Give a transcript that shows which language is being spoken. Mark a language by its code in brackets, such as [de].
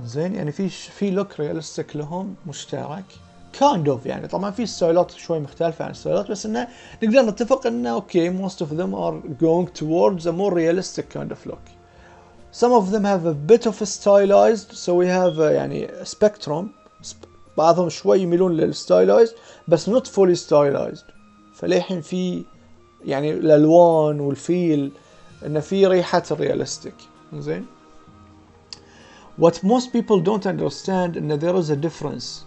[ar] زين يعني في look realistic لهم مشترك kind of يعني طبعا في ستايلات شوي مختلفة عن الستايلات بس انه نقدر نتفق انه اوكي most of them are going towards a more realistic kind of look. [en] Some of them have a bit of a stylized so we have يعني spectrum. [ar] بعضهم شوي يميلون للستايلايزد بس not fully stylized. فليحين في يعني الالوان والفيل انه في ريحة الريالستيك. [en] زين what most people don't understand ان there is a difference.